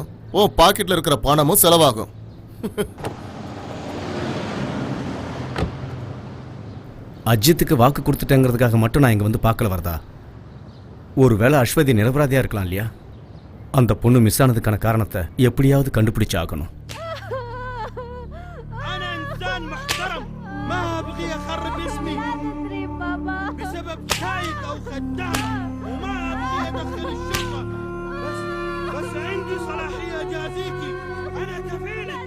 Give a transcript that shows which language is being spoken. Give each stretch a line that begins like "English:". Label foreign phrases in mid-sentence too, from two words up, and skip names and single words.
Tamil: ஓ பாக்கெட்ல இருக்கிற பணமும் செலவாகும். அஜித்துக்கு வாக்கு கொடுத்துட்டேங்கிறதுக்காக மட்டும் நான் இங்க வந்து பார்க்கல வரதா? ஒருவேளை அஸ்வதி நிரபராதியா இருக்கலாம் இல்லையா? அந்த பொண்ணு மிஸ் ஆனதுக்கான காரணத்தை எப்படியாவது கண்டுபிடிச்சு ஆகணும்.
Arabic: أنا إنسان محترم، ما أبغي أخرب اسمي بسبب سايق أو خدام، وما أبغي أدخل الشرطة. بس عندي صلاحية أجازيكي. أنا كفيلك.